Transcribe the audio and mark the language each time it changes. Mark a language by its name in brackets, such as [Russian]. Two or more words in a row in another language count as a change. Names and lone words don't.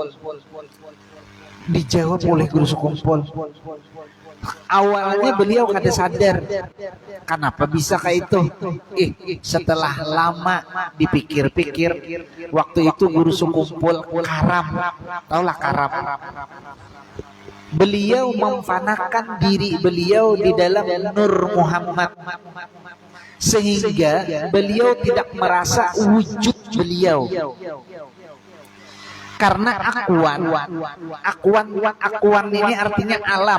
[Banjar] Dijawab oleh guru sekumpul. Awalnya beliau kada sadar kenapa bisa kayak itu. Setelah lama dipikir-pikir, waktu itu guru sekumpul karam. Taulah karam. Beliau memfanakan diri beliau di dalam Nur Muhammad, sehingga beliau tidak merasa wujud beliau. Karena akuan ini artinya alam.